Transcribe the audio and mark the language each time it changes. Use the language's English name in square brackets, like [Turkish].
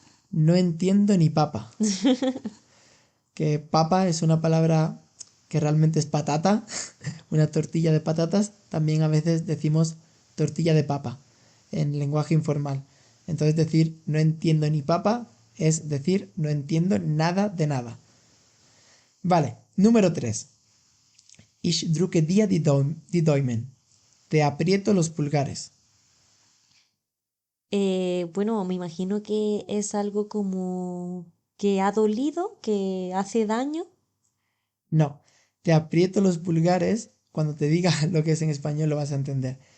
[Spanish] No entiendo ni papa. Que papa es una palabra que realmente es patata, una tortilla de patatas. También a veces decimos tortilla de papa en lenguaje informal. Entonces decir no entiendo ni papa es decir no entiendo nada de nada. Vale, número 3. [German] Ich drücke dir die Daumen. [Spanish] Te aprieto los pulgares. Bueno, me imagino que es algo como que ha dolido, que hace daño. No, te aprieto los pulgares. Cuando te diga lo que es en español lo vas a entender.